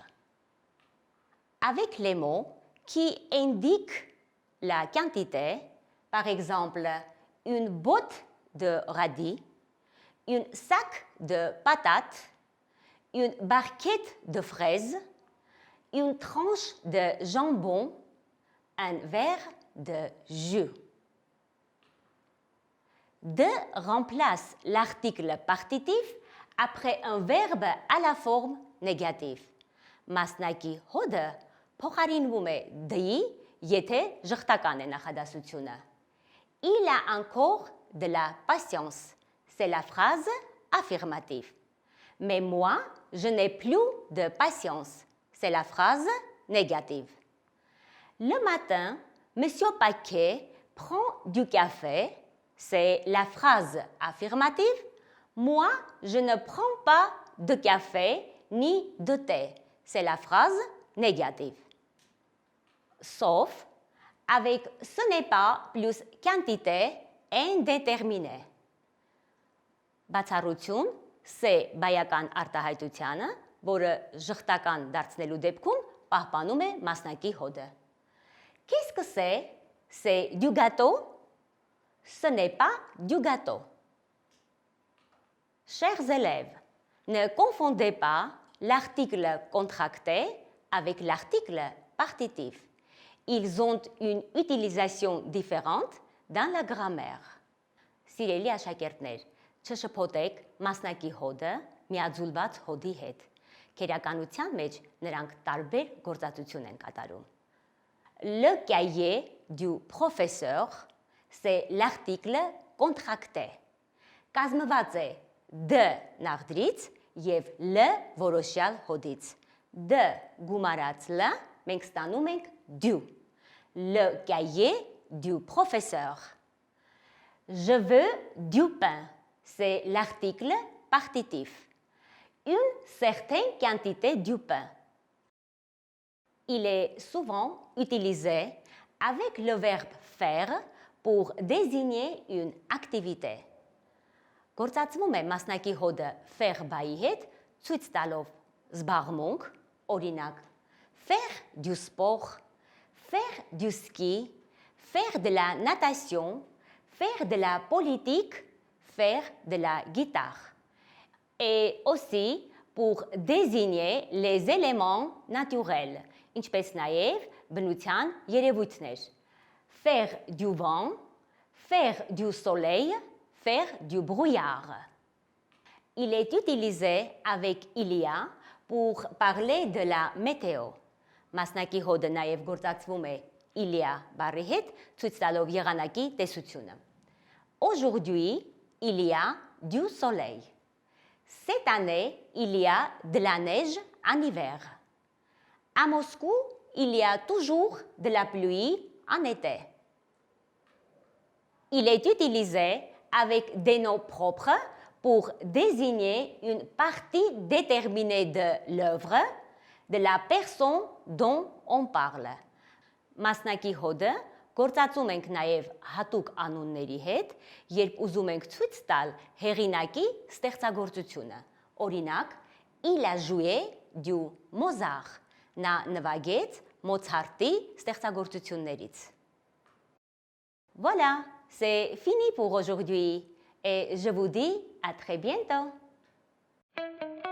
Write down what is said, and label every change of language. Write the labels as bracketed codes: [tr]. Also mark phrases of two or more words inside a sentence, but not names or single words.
[fr] Avec les mots qui indiquent la quantité, par exemple, une botte de radis, un sac de patates, une barquette de fraises, une tranche de jambon, un verre de jus. De remplace l'article partitif après un verbe à la forme négative. [hy] Մասնակի հոդը փոխարինվում է դ-ի, եթե ժխտական է նախադասությունը. [fr] Il a encore de la patience. C'est la phrase affirmative. Mais moi, je n'ai plus de patience. C'est la phrase négative. Le matin, Monsieur Paquet prend du café. C'est la phrase affirmative. Moi, je ne prends pas de café ni de thé. C'est la phrase négative. Sauf avec ce n'est pas plus quantité indéterminée. [hy] Բացառություն c'est բայական արտահայտությանը, որը ժխտական դարձնելու դեպքում պահպանում է մասնակի հոդը. [fr] Qu'est-ce que c'est? C'est du gâteau? Ce n'est pas du gâteau. Chers élèves, ne confondez pas l'article contracté avec l'article partitif. Ils ont une utilisation différente dans la grammaire. [hy] Սիրելի աշակերտներ, չշփոթեք մասնակի հոդը միաձուլված հոդի հետ. Քերականության մեջ նրանք տարբեր գործածություն են կատարում. [fr] Le cahier du professeur, c'est l'article contracté. [hy] Կազմված է d նախդրից եւ l որոշյալ հոդից. D գումարած l մենք ստանում ենք du. [fr] Le cahier du professeur. Je veux du pain. C'est l'article partitif. Une certaine quantité du pain. Il est souvent utilisé avec le verbe faire pour désigner une activité։ [hy] Գործածվում է մասնակի հոդը faire բայի հետ, ցույց տալով զբաղմունք, օրինակ [fr] faire du sport, faire du ski, faire de la natation, faire de la politique, faire de la guitare. Et aussi pour désigner les éléments naturels, [hy] ինչպես նաև բնության երևույթներ. [fr] Faire du vent, faire du soleil, faire du brouillard. Il est utilisé avec ilia pour parler de la météo. [hy] Մասնակի հոդը նաև գործածվում է ilia բառի հետ, ցույց տալով եղանակի տեսությունը. [fr] Aujourd'hui, il y a du soleil. Cette année, il y a de la neige en hiver. À Moscou, il y a toujours de la pluie en été. Il est utilisé avec des noms propres pour désigner une partie déterminée de l'œuvre, de la personne dont on parle. [hy] Մասնակի հոդը գործածում ենք նաև հատուկ անունների հետ, երբ ուզում ենք ցույց տալ հեղինակի ստեղծագործությունը։ Օրինակ, [fr] il a joué du Mozart, [hy] նա նվագեց Մոցարտի ստեղծագործություններից։ [fr] Voilà, c'est fini pour aujourd'hui et je vous dis à très bientôt.